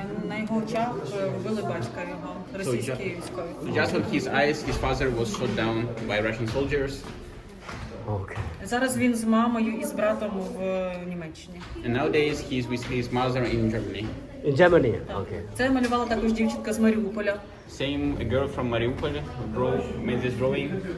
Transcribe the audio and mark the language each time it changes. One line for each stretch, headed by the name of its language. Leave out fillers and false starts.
Ukrainian: На його очах вбили батька його, російські військові.
English: Just on his eyes, his father was shot down by Russian soldiers. Okay.
Ukrainian: Зараз він з мамою і з братом в Німеччині.
English: And nowadays he's with his mother in Germany. In Germany, okay.
Ukrainian: Це малювала також дівчинка з Маріуполя.
English: Same, a girl from Mariupol made this drawing.